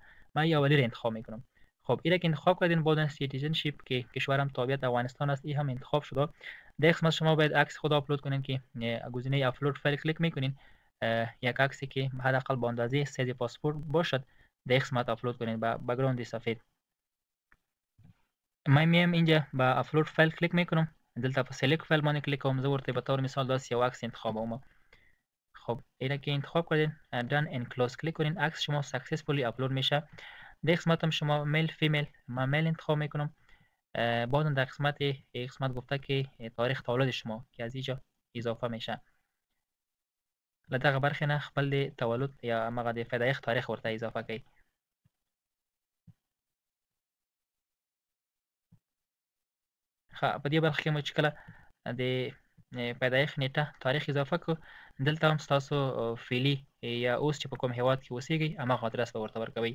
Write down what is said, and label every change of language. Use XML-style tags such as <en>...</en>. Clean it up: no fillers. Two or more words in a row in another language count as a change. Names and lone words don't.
<fa>من این اولی رو انتخاب میکنم. خب این که انتخاب کردین بعد سیتیزنشیپ که کشورم تابعیت افغانستان است، این هم انتخاب شده. در قسمت شما باید عکس خود آپلود کنین که گزینه</fa> <en>upload file</en> <fa>کلیک میکنین. یک عکسی که حداقل با اندازه</fa> <en>size passport</en> <fa>باشد در قسمت آپلود کنین با بک‌گراند سفید. من میام اینجا با</fa> <en>upload file</en> <fa>کلیک میکنم،</fa> <ps>دلتا په</ps> <en>select file</en> <ps>باندې کلیک کوم. زه ورته به طور مثال داسې یو عکس انتخابوم.</ps> <fa>خب اینا که انتخاب کردین</fa> <en>done and close</en> <fa>کلیک کنین، عکس شما</fa> <en>successfully upload</en> <fa>میشه. در قسمت هم شما</fa> <en>male female,</en> <fa>من میل انتخاب میکنم. بعد در قسمت گفته که تاریخ تولد شما که از اینجا اضافه میشه.</fa> <ps>لدغه برخه نه خپل د تولد یا هغه د پیدایښت تاریخ ورته اضافه کړئ. ښه په دې برخه کې مو چې کله د پیدایښت نیټه تاریخ اضافه کړو، دلته هم ستاسو فعلي یا اوس چې په کوم هیواد کې اوسیږئ هماغه ادرس به ورته ورکوئ.</ps>